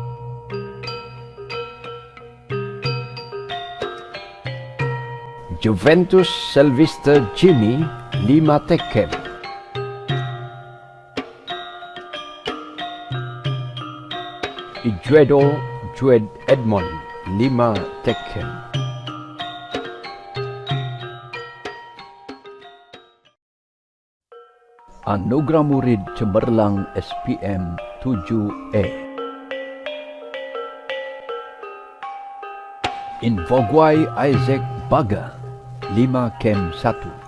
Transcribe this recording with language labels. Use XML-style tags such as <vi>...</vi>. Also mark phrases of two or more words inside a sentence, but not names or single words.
<ms>Juventus Sylvester Jimmy, 5 Tekken. Ijuedo Jued Edmond, 5 Tekken. Anugerah Murid Cemerlang SPM 7E. Invogwai Isaac Baga, 5 Kem 1.</ms>